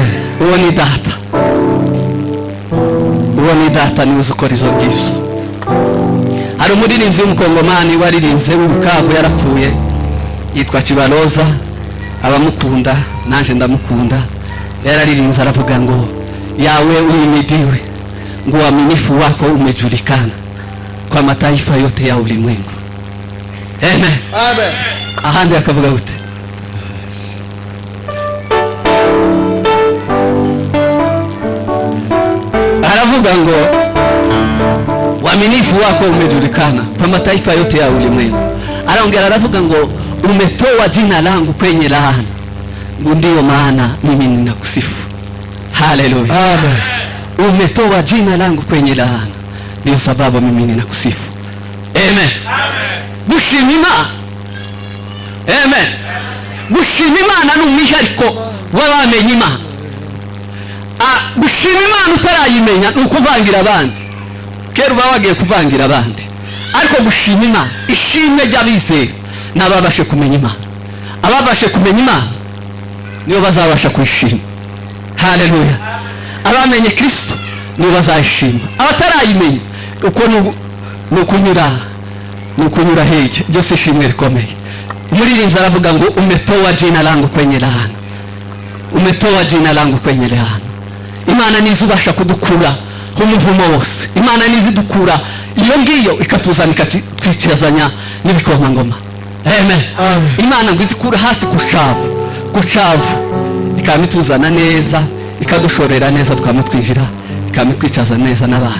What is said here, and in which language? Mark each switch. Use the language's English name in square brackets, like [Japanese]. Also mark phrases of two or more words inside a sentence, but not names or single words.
[Kinyarwanda] uwo ni data, uwo ni data niwuzi ukora izo ngibyo. Hari umuririmbyi w'umukongomani waririmbye w'Ibukavu, yarapfuye, yitwa Kibaroza, abamukunda nanje ndamukunda. Yararirimbye aravuga ngo [Swahili] yawe uhimidiwe, ngo uaminifu wako umejulikana kwa mataifa yote ya ulimwengu. Amen, Amen. [Kinyarwanda] ahandi akavuga gute? Aravuga ngo [Swahili] uaminifu wako umejulikana kwa mataifa yote ya ulimwengu. Anaongea [Kinyarwanda] aravuga ngo [Swahili] umetoa jina langu kwenye laana, ngo ndio maana mimi ninakusifu. Haleluya, Amen. umetoa jina langu kwenye laana, ndio sababu mimi ninakusifu. [Kinyarwanda] Amen, gushima Imana. Amen, gushima Imana ni umwihariko w'abamenye Imana. Gushima Imana utarayimenya ni ukuvangira abandi. Kera uba wagiye kuvangira abandi, ariko gushima imana, ishimwe ry'abizera n'ababashe kumenya imana. Ababashe kumenya imana nibo bazabasha kwishima. Haleluya. Abamenye Kristo nibo bazayishima, abatarayimenya uko nukunyura hege. Byose ishimwe rikomeye. Umuririmbyi aravuga ngo [Swahili] umetoa jina langu kwenye laana, umetoa jina langu kwenye laana. [Kinyarwanda] Imana nizo ubasha kudukura umuvumo wose. Imana nizo idukura iyo ngiyo ikatuzana ikatwicazanya n'ibikomangoma. Amen. Imana ngo izikura hasi kucavu ikamituzana neza, ikadushorera neza, twamitwinjira, ikamitwicaza neza n'abana.